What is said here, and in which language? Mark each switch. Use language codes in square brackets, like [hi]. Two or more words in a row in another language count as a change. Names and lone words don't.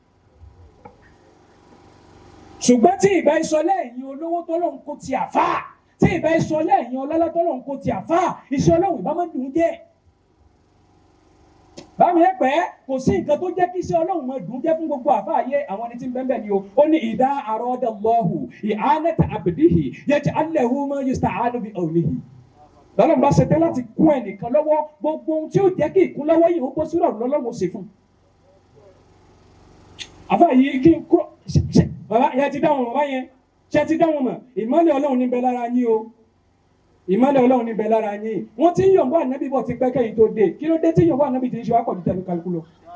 [yo] ṣùgbọ́n tí ìgbà ìsọlẹ̀ ẹ̀yìn olówó tọ́lọ́run kó ti àfáà tí ìbá ìsọlẹ̀ ẹ̀yìn ọlọ́lá tọ́lọ́run kó ti àfáà iṣẹ́ Ọlọ́run ìbá máa dùn jẹ́ bámi ẹ pẹ́ kò sí nǹkan tó jẹ́ kí iṣẹ́ Ọlọ́run máa dùn jẹ́ fún gbogbo àfáà ayé àwọn ẹni tí ń bẹ́ẹ̀ ni o ó ní [ar] إذا أراد الله إعانة عبده يجعل له ما يستعان به أوله [yo] lọ́lọ́run bá ṣe tẹ́ láti kún ẹnìkan lọ́wọ́ gbogbo ohun tí ó jẹ́ kí ìkúnlọ́wọ́ yìí ó bọ́ sí ọ̀run lọ́lọ́run ó ṣe fún àfáà yìí kí n kúrò bàbá yẹn ti dáhùn bàbá yẹn ṣe ti dáhùn mọ̀ ìmọ́lẹ̀ Ọlọ́run níbẹ̀ lára yín o ìmọ́lẹ̀ Ọlọ́run níbẹ̀ lára yín wọ́n ti ń yọ̀ǹbọ̀ ànábì bọ̀ ti pẹ́kẹ́ yìí tó dé kí ló dé tí yọ̀ǹbọ̀ ànábì ti ń ṣe wá pọ̀ ju tẹnu kálukú lọ.